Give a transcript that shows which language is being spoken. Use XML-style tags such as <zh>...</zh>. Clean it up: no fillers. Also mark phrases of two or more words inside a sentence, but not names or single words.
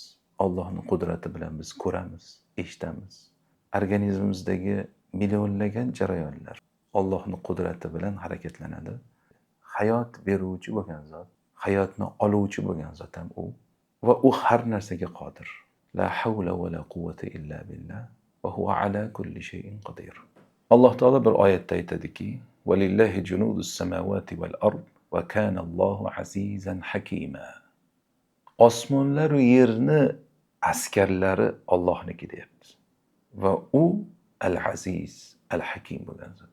<uz>Allohning qudrati bilan biz ko'ramiz, eshitamiz. Organizmimizdagi millionlagan jarayonlar Allohning qudrati bilan harakatlanadi. Hayot beruvchi bo'lgan zot, hayotni oluvchi bo'lgan zot ham u va u har narsaga qodir.</uz> <ar>لا حول ولا قوة إلا بالله وهو على كل شيء قدير.</ar> <uz>Alloh taolo bir oyatda aytadiki:</uz> <ar>"ولله جنود السماوات والأرض وكان الله عزيزا حكيما."</ar> <uz>Osmonlar va yerni askarlari Allohniki deyapti. Va u Al-Aziz, Al-Hakim bo'lgan zot.</uz>